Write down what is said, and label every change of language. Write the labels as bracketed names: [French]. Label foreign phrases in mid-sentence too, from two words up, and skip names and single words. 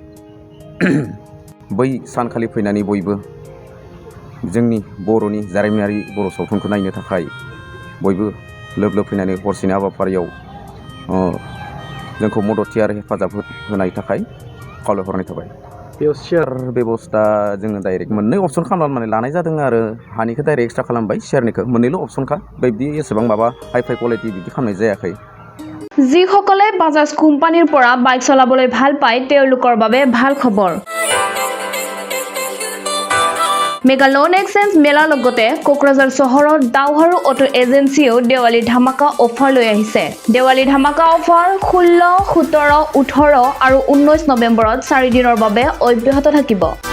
[Bodo] बै सानखालि फैनानै बयबो जोंनि बर'नि जारिमिनारि बर' सावथुनखौ नायनो थाखाय बयबो लोब फैनानै हरसेनि हाबाफारियाव जोंखौ मददथि आरो हेफाजाब होनाय थाखाय खावलायहरनाय थाबाय। बेयाव शेयार बेबस्था जोङो डाइरेक्ट मोननै अपसन खालामनानै लानाय जादों आरो हानिखौ [English] direct extra [Bodo] खालामबाय, शेयारनिखौ मोननैल' अपसनखा। बिदि एसेबां माबा [English] high quality [Bodo] बिदि खालामनाय जायाखै। [Assamese] যিসকলে বাজাজ কোম্পানীৰ পৰা বাইক চলাবলৈ ভাল পায় তেওঁলোকৰ বাবে ভাল খবৰ। মেগা লোন এক্সচেঞ্জ মেলাৰ লগতে কোকৰাঝাৰ চহৰৰ দাওহাৰু অটো এজেন্সিও দেৱালী ধামাকা অফাৰ লৈ আহিছে। দেৱালী ধামাকা অফাৰ 16, 17, 18 আৰু 19 নৱেম্বৰত 4 দিনৰ বাবে অব্যাহত থাকিব।